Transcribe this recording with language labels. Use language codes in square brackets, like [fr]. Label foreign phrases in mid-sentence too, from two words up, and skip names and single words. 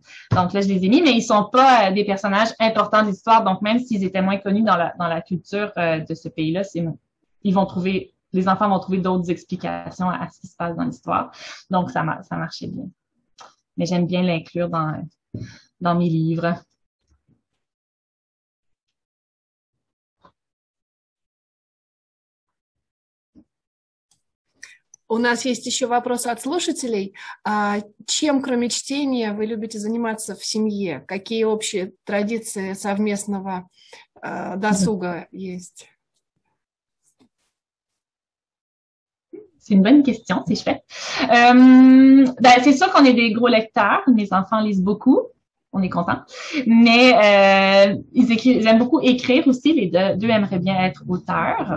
[fr] Donc là, je les ai mis, mais ils sont pas des personnages importants de l'histoire, donc même s'ils étaient moins connus dans la culture de ce pays-là, les enfants vont trouver d'autres explications à ce qui se passe dans l'histoire. Donc, ça marchait bien. Mais j'aime bien l'inclure dans mes livres. [ru] У нас есть еще вопросы от слушателей. Чем, кроме чтения, вы любите заниматься в семье? Какие общие традиции совместного досуга есть? [fr] C'est une bonne question, c'est chouette. C'est sûr qu'on est des gros lecteurs. Mes enfants lisent beaucoup. On est contents. Mais ils aiment beaucoup écrire aussi. Les deux aimeraient bien être auteurs.